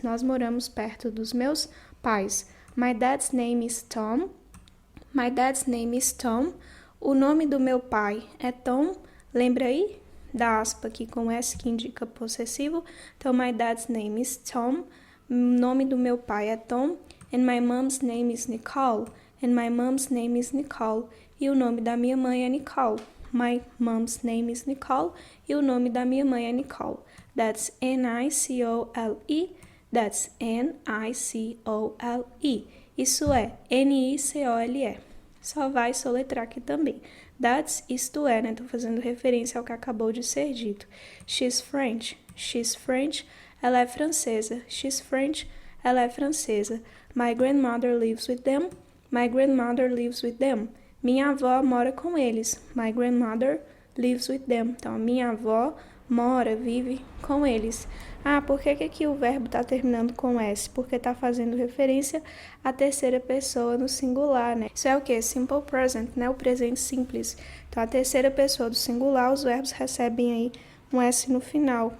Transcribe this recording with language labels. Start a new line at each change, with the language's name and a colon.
Portuguese: Nós moramos perto dos meus pais.
English: My dad's name is Tom. My dad's name is Tom.
Portuguese: O nome do meu pai é Tom. Lembra aí da aspa aqui com S que indica possessivo? Então,
English: my dad's name is Tom.
Portuguese: O nome do meu pai é Tom.
English: And my mom's name is Nicole. And my mom's name is Nicole.
Portuguese: E o nome da minha mãe é Nicole.
English: My mom's name is Nicole.
Portuguese: E o nome da minha mãe é Nicole.
English: That's N-I-C-O-L-E. That's N-I-C-O-L-E.
Portuguese: Isso é N-I-C-O-L-E. Só vai soletrar aqui também. That's, isto é, né? Tô fazendo referência ao que acabou de ser dito.
English: She's French. She's French.
Portuguese: Ela é francesa.
English: She's French.
Portuguese: Ela é francesa.
English: My grandmother lives with them. My grandmother lives with them.
Portuguese: Minha avó mora com eles.
English: My grandmother lives with them.
Portuguese: Então, minha avó mora, vive com eles. Ah, por que aqui o verbo está terminando com S? Porque está fazendo referência à terceira pessoa no singular, né? Isso é o quê? Simple present, né? O presente simples. Então, a terceira pessoa do singular, os verbos recebem aí um S no final.